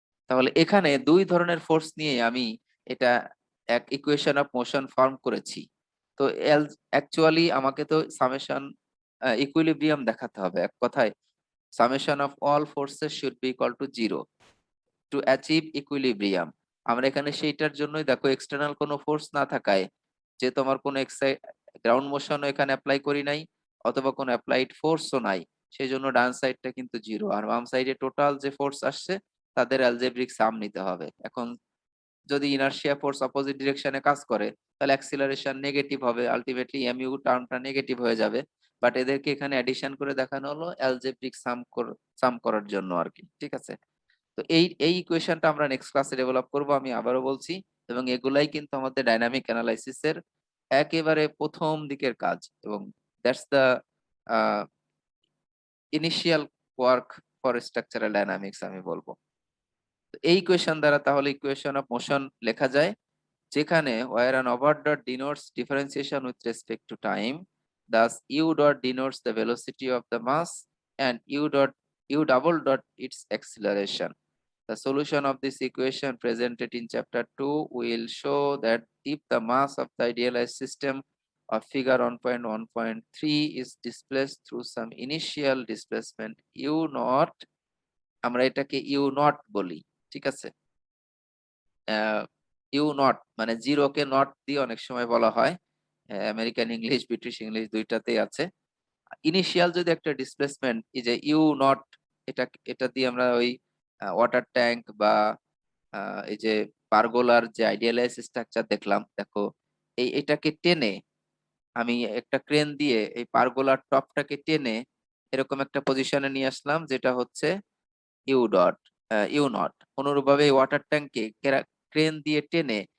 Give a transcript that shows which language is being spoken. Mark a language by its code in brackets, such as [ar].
[bn] তাহলে এখানে দুই ধরনের ফোর্স নিয়ে আমি এটা এক ইকুয়েশন অফ মোশন ফর্ম করেছি। তো অ্যাকচুয়ালি আমাকে তো সামেশন ইকুইলিব্রিয়াম দেখাতে হবে, এক কথায় [en] summation of all forces should be equal to 0 to achieve equilibrium। [bn] আমরা এখানে সেইটার জন্যই দেখো এক্সটার্নাল কোনো ফোর্স না থাকায়, যে তোমার কোনো গ্রাউন্ড মোশনও এখানে অ্যাপ্লাই করি নাই অথবা কোনো অ্যাপ্লাইড ফোর্সও নাই, সেই জন্য ডান সাইডটা কিন্তু 0, আর বাম সাইডে টোটাল যে ফোর্স আসছে তাদের অ্যালজেব্রিক সাম নিতে হবে। এখন যদি ইনার্শিয়া ফোর্স অপোজিট ডিরেকশনে কাজ করে তাহলে অ্যাক্সিলারেশন নেগেটিভ হবে, আলটিমেটলি এমইউ টার্মটা নেগেটিভ হয়ে যাবে। বাট এদেরকে এখানে অ্যাডিশন করে দেখানো হলো অ্যালজেব্রিক সাম করার জন্য আর কি। ঠিক আছে, তো এই ইকুয়েশনটা আমরা নেক্সট ক্লাসে ডেভেলপ করব, আমি আবারও বলছি। এবং এগুলাই কিন্তু আমাদের ডাইনামিক অ্যানালাইসিসের একেবারে প্রথম দিকের কাজ, এবং [en] that's the initial work for structural dynamics [bn] আমি বলবো। তো এই ইকুয়েশন দ্বারা তাহলে ইকুয়েশন অফ মোশন লেখা যায়, যেখানে [en] where an overt dot denotes differentiation with respect to time, thus u dot denotes the velocity of the mass and u double dot its acceleration. The solution of this equation presented in chapter 2 will show that if the mass of the idealized system of figure 1.1.3 is displaced through some initial displacement u naught, [bn] আমরা এটাকে u naught বলি। ঠিক আছে, you not মানে জিরোকে not দিয়ে অনেক সময় বলা হয়, আমেরিকান ইংলিশ ব্রিটিশ ইংলিশ দুইটাতেই আছে। ইনিশিয়াল যদি একটা ডিসপ্লেসমেন্ট এই যে ইউ নট, এটা এটা দিয়ে আমরা ওই ওয়াটার ট্যাঙ্ক বা এই যে পারগোলার যে আইডিয়ালাইজ স্ট্রাকচার দেখলাম, দেখো এটাকে টেনে আমি একটা ক্রেন দিয়ে এই পারগোলার টপটাকে টেনে এরকম একটা পজিশনে নিয়ে আসলাম, যেটা হচ্ছে ইউ ডট ইউ নট। অনুরূপভাবে ওয়াটার ট্যাঙ্কে ক্রেন দিয়ে টেনে